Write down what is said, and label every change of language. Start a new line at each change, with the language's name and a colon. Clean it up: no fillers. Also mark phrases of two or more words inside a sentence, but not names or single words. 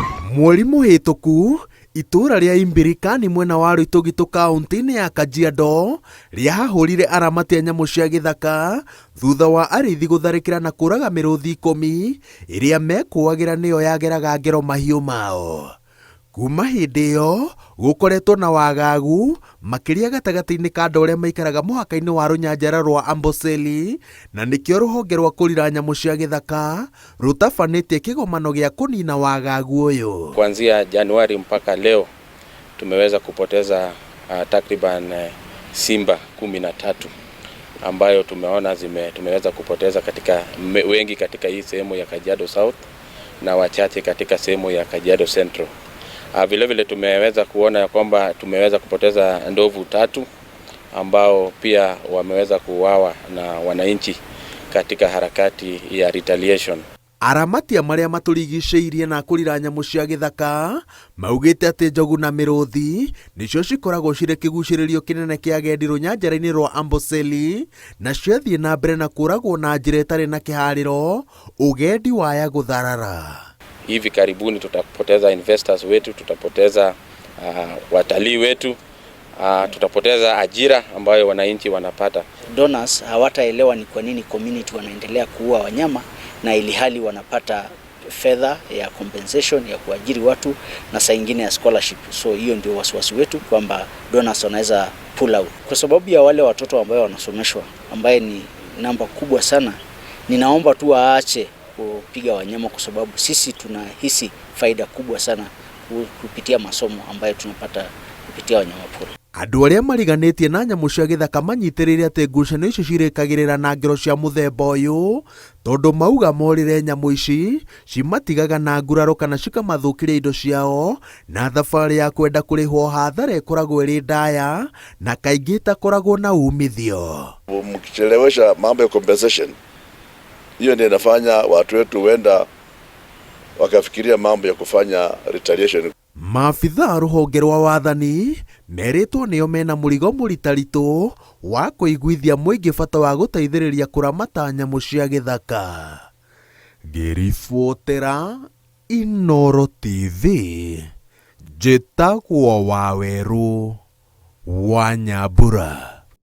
Kikuyu: Mweri muhituku itura ria Imbirika ni mwena wa Rwitugitu kaunti-ini ya Kajiado riahahurire aramati a nyamu cia githaka thutha wa arithi gutharikira na kuraga miruthi 10 iria mekuagira niyo yageraga ngero mahiu mao. Kuma hindi iyo gukoretwo na wagagu makiria gatagati-ini ka andu aria maikaraga muhaka-ini wa runyanjara rwa Amboseli, na nikio ruhonge rwa kurira nyamu cia githaka rutafanĩtie kigomano gia kunina wagagu uyu.
Swahili: Kuanzia Januari mpaka leo tumeweza kupoteza takriban simba 13 ambayo tumeona tumeweza kupoteza katika wengi katika hii sehemu ya Kajiado South na wachache katika sehemu ya Kajiado Central. Vile vile tumeweza kuona ya kwamba tumeweza kupoteza ndovu 3 ambao pia wameweza kuuawa na wananchi katika harakati ya retaliation.
Kikuyu: Aramatia maria maturigicĩirie na kurira nyamu cia githaka maugite ati njogu na miruthi nicio cikoragwo cirĩ kĩgucĩrĩrio kinene kia agendi runyanjara-inĩ rwa Amboseli, na ciathie na mbere na kuragwo na njĩra ĩtarĩ na kĩharĩro ugendi waya gutharara.
Swahili: Hivi karibuni tutapoteza investors wetu, tutapoteza watalii wetu, tutapoteza ajira ambayo wananchi wanapata. Donors hawataelewa ni kwa nini community wanaendelea kuua wanyama na ili hali wanapata fedha ya compensation ya kuajiri watu na saa nyingine ya scholarship. So hiyo ndio wasiwasi wetu kwamba donors wanaweza
English: pull out.
Swahili: Kwa sababu ya wale watoto ambao wanasomeshwa ambaye ni namba kubwa sana, ninaomba tu waache kupiga wanyama kwa sababu sisi tunahisi faida kubwa sana kupitia masomo ambayo tunapata kupitia wanyama pori.
Kikuyu: Andu aria mariganitie na nyamu cia githaka manyitirire ati ngucanio icio cirikagirira na ngero cia muthemba uyu tondu mauga morire nyamu ici cimatigaga na nguraro kana cikamathukiria indo ciao, na thabari ya kwenda kurihwo hathara ikoragwo iri ndaya na kaingi itakoragwo na umithio.
Swahili: Mkichelewesha mambo ya compensation, hiyo ndio inafanya watu wetu wenda wakafikiria mambo ya kufanya retaliation.
Kikuyu: Maabitha ruhonge rwa wathani meritwo nio mena murigo muritaritu wa kuiguithia muingi bata wa guteithiriria kuramata nyamu cia githaka. Ngiribotera Inooro TV, njĩtagwo Waweru wa Nyambura.